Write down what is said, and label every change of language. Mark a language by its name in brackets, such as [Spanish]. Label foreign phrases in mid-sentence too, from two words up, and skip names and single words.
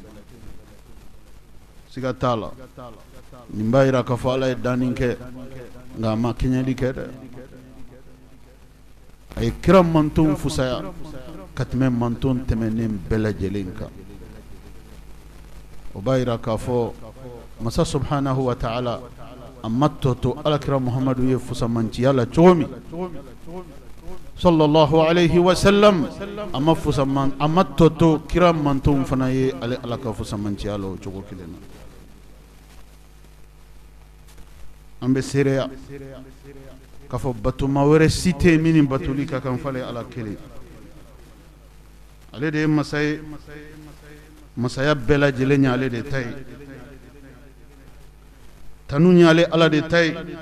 [Bambara] siga t'a la nin b'a yira k'a fɔ ala ye danni kɛ nka a ma kɛɲɛli kɛ dɛ a ye kira mantonw fusaya ka tɛmɛ manton tɛmɛnen bɛɛ lajɛlen kan o b'a yira k'a fɔ masa [Arabic] سبحانه وتعالى [Bambara] a ma tɔ to alakira muhamadu ye fusamanciya la cogo min [Arabic] صلى الله عليه وسلم [Bambara] a ma tɔ to kira mantonw fana ye ale ala ka fusamanciya la o cogo kelen na an bɛ seereya k'a fɔ batuma wɛrɛ si tɛ yen min ni batuli ka kan falen ala kelen ale de ye masa ye masaya bɛɛ lajɛlen ye ale de ta ye tanu ye ale ala de ta ye